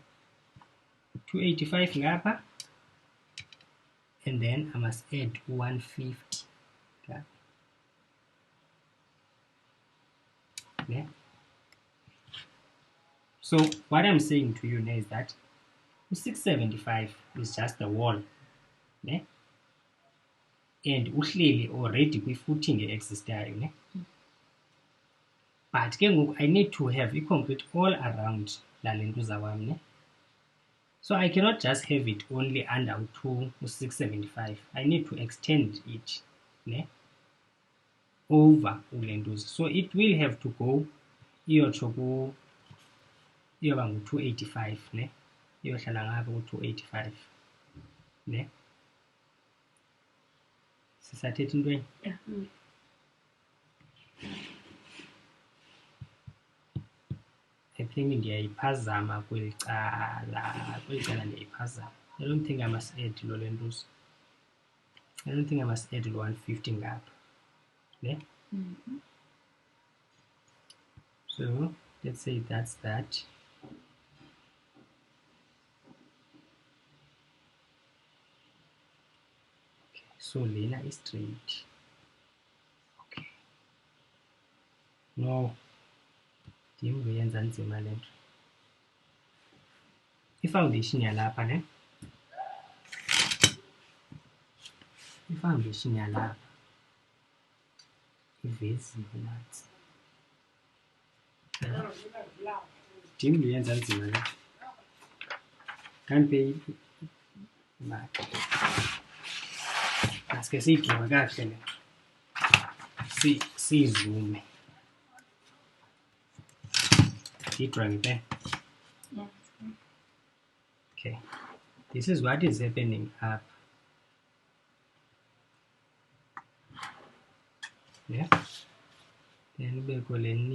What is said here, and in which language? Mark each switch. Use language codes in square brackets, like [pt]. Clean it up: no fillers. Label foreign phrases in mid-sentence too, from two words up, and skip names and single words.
[en] 285 ngapha, and then I must add 150, okay? Yeah. So what I'm saying to you now is that 675 is just the wall, ne? [xh] And uhleli already kwi-footing existayo, ne? [en] But I need to have a concrete all around [zu] la lentuza wami, [en] ne? So I cannot just have it only under 675. I need to extend it, ne? Over ulentuza. So it will have to go [zu] iyotsho iyoba ngu-285, [en] ne? [zu] Iyohlala ngapha ku-285, ne? [xh] Sisathetha intweni? [en] Yeah. I think [xh] ndiyayiphazama kweli cala ndiyayiphazama. [en] I don't think I must add [xh] lo lentuza. [en] I don't think I must add 150 ngapha, ne? So let's say that's that. Okay, so lena is straight. Okay. No. [xh] Dim kuyenza nzima le nto. I-foundation yalapha, ne? I-foundation yalapha iveziwe nathi. Dim kuyenza nzima le nto. Kanti imali. Asike siyidrowe kakuhle le nto. Siyizume. [en] Drawing there. Yeah. Okay, this is what is happening up. Yeah. Then we go